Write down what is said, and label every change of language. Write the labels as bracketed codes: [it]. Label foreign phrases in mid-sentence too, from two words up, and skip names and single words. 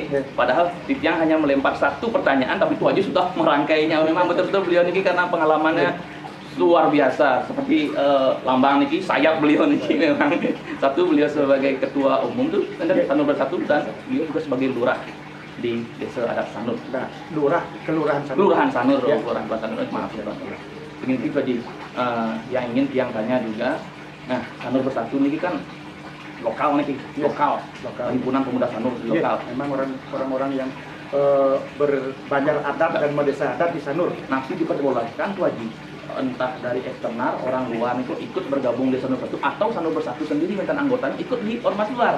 [id] Padahal Titiang hanya melempar satu pertanyaan, tapi itu aja sudah merangkainya. Memang betul-betul beliau nih karena pengalamannya luar biasa. Seperti lambang nih sayap beliau nih memang. Satu, beliau sebagai ketua umum tuh Sanur Bersatu, dan beliau juga sebagai lurah di Desa Adat Sanur. Nah, kelurahan Sanur. Kelurahan Sanur, Ya. Kelurahan Sanur. Maaf ya Pak. Ini Pak Ji, yang ingin Tiang tanya juga. Nah, Sanur Bersatu ini kan lokal nih, lokal. Himpunan Pemuda Sanur lokal. Memang orang-orang yang berbanyak adat dan merdesa adat di Sanur. Nanti diperbolehkan tuh Haji, entah dari eksternal orang luar itu ikut bergabung di Sanur Bersatu, atau Sanur Bersatu sendiri minta anggotanya ikut di ormas luar.